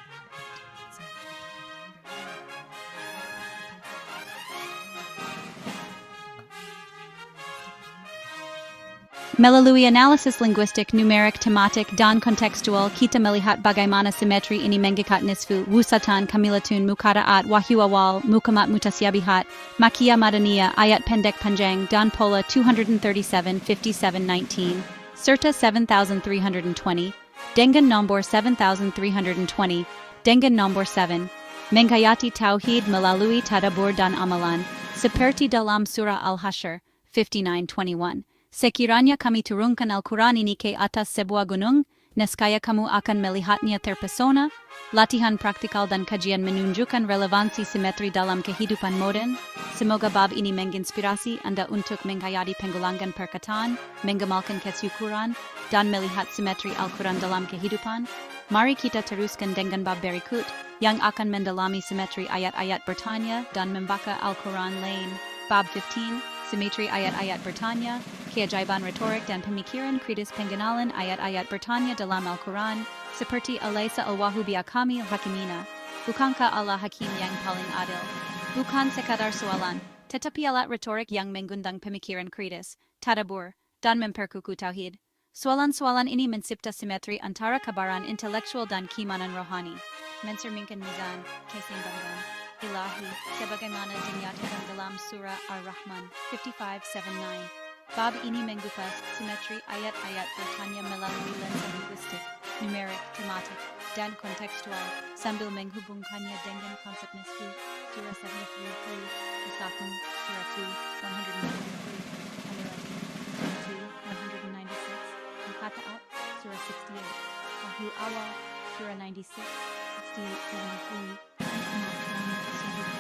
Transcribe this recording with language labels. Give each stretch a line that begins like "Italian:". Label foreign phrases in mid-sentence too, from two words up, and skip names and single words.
Malay: Melalui analisis linguistik, numerik, tematik, dan kontekstual, kita melihat bagaimana simetri ini mengikat Nisfu, Wusatan, Kamilatun, Mukadaat, Wahyu Awal, Mukamat Mutasyabihat, Makia Madaniyah, Ayat Pendek Panjang, dan Pola 237-57-19, serta 7320, dengan nombor 7320, dengan nombor 7, menghayati Tauhid melalui tadabbur dan amalan, seperti dalam Surah Al-Hashr 59:21. Sekiranya kami turunkan Al-Quran ini ke atas sebuah gunung, nescaya kamu akan melihatnya terpesona. Latihan praktikal dan kajian menunjukkan relevansi simetri dalam kehidupan modern. Semoga bab ini menginspirasi Anda untuk menghayati pengulangan perkataan, mengamalkan kesyukuran, dan melihat simetri Al-Quran dalam kehidupan. Mari kita teruskan dengan bab berikut, yang akan mendalami simetri ayat-ayat bertanya dan membaca Al-Quran lain. Bab 15, Simetri ayat-ayat bertanya, keajaiban retorik dan pemikiran kritis pengenalan ayat-ayat bertanya dalam Al-Quran, seperti
Arabic: أليس الله بأحكم الحاكمين,
Malay: bukankah Allah hakim yang paling adil? Bukan sekadar soalan, tetapi alat retorik yang mengundang pemikiran kritis, tadabbur, dan memperkukuh tauhid. Soalan-soalan ini mencipta simetri antara kabaran intelektual dan keimanan rohani, mencerminkan mizan, keseimbangan ilahi, sebagaimana dinyatakan dalam Surah Ar-Rahman 55:79. Bab ini mengupas simetri ayat-ayat bertanya melalui lensa linguistik, numerik, tematik, dan kontekstual, sambil menghubungkannya dengan konsep Nisfu, Surah 73, Wusatan, Surah 2, 143, Kamilatun, Surah 2, 196, Mukadaat, Surah 68, Wahyu Awal, Surah 96, 68, 73,